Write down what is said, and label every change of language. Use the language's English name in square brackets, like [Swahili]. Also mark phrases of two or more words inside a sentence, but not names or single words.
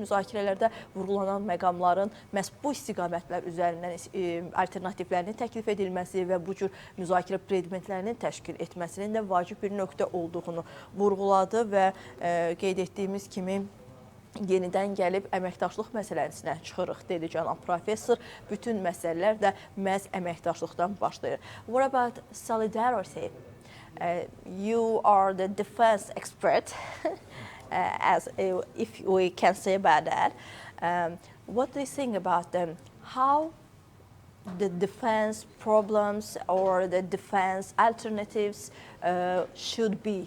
[Azerbaijani] Müzakirələrdə vurğulanan məqamların məhz bu istiqamətlər üzərindən alternativlərinin təklif edilməsi və bu cür müzakirə predmetlərinin təşkil etməsinin də vacib bir nöqtə olduğunu vurğuladı və qeyd etdiyimiz kimi yenidən gəlib əməkdaşlıq məsələsinə çıxırıq, dedi cənab professor. Bütün məsələlər də məhz əməkdaşlıqdan başlayır. [English] What about solidarity? You are the defense expert, as if we can say about that. What do you think about them? How the defense problems or the defense alternatives should be